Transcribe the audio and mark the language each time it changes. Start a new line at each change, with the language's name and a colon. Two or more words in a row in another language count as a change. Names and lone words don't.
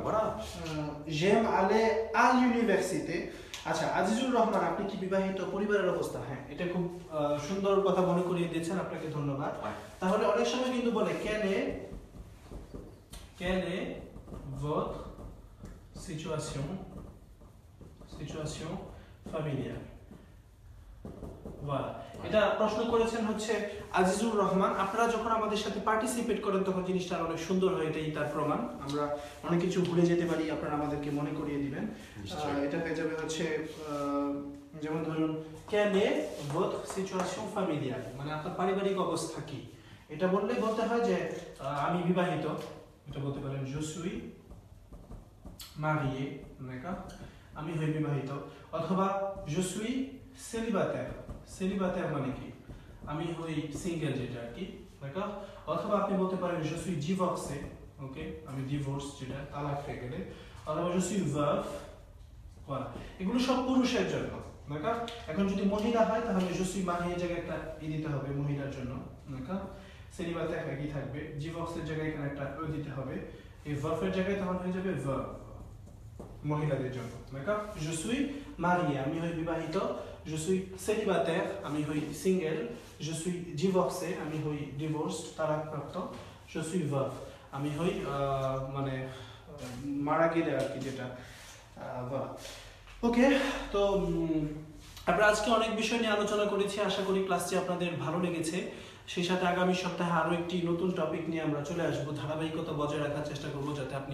French: voilà j'aime aller à l'université
Bangla: আচ্ছা আজিজুর রহমান আপনি কি বিবাহিত পরিবারের অবস্থা হ্যাঁ এটা খুব সুন্দর কথা মনে করিয়ে দিয়েছেন আপনাকে ধন্যবাদ তাহলে অনেক সময় কিন্তু বলে
French: quelle est votre situation familiale voilà
Bangla: এটা প্রশ্ন করেছেন হচ্ছে আজিজুর রহমান আপনারা যখন আমাদের সাথে পার্টিসিপেট করেন তখন জিনিসটা অনেক সুন্দর হয় এটাই তার প্রমাণ আমরা অনেক কিছু ভুলে যেতে পারি আপনারা আমাদেরকে মনে করিয়ে দিবেন এটা হয়ে যাবে হচ্ছে যেমন ধরুন
French: quelle est votre situation familiale
Bangla: মানে আপনার পারিবারিক অবস্থা কি এটা বললে বলতে হয় যে আমি বিবাহিত এটা বলতে পারেন
French: je suis marié d'accord
Bangla: আমি হই বিবাহিত অথবা
French: je suis célibataire
Bangla: মানে কি আমি হই সিঙ্গেল যেটা আর কি d'accord অথবা আপনি বলতে পারেন
French: je suis divorcé
Bangla: ওকে আমি ডিভোর্স যেটা তালাক হয়ে গেলে অথবা
French: je suis veuve voilà
Bangla: এগুলো সব পুরুষের জন্য d'accord এখন যদি মহিলা হয় তাহলে
French: je suis marié
Bangla: জায়গায় একটা দিতে হবে মহিলার জন্য
French: d'accord célibataire
Bangla: একই থাকবে ডিভোর্সের জায়গায় এখানে একটা দিতে হবে এই veuve এর জায়গায় তখন হয়ে যাবে veuve মহিলাদের জন্য d'accord
French: je suis marié
Bangla: আমি হই বিবাহিত
French: je suis célibataire
Bangla: আমি হই সিঙ্গেল
French: je suis divorcé
Bangla: আমি হই ডিভোর্সড তালাকপ্রাপ্ত
French: je suis veuve
Bangla: আমি হই মানে মারা গেলে আর কি যেটা ওকে তো আমরা আজকে অনেক বিষয় নিয়ে আলোচনা করেছি আশা করি ক্লাসটি আপনাদের ভালো লেগেছে সেই সাথে আগামী সপ্তাহে আরো একটি নতুন টপিক নিয়ে আমরা চলে আসব ধারাবাহিকতা বজায় রাখার চেষ্টা করব যাতে আপনি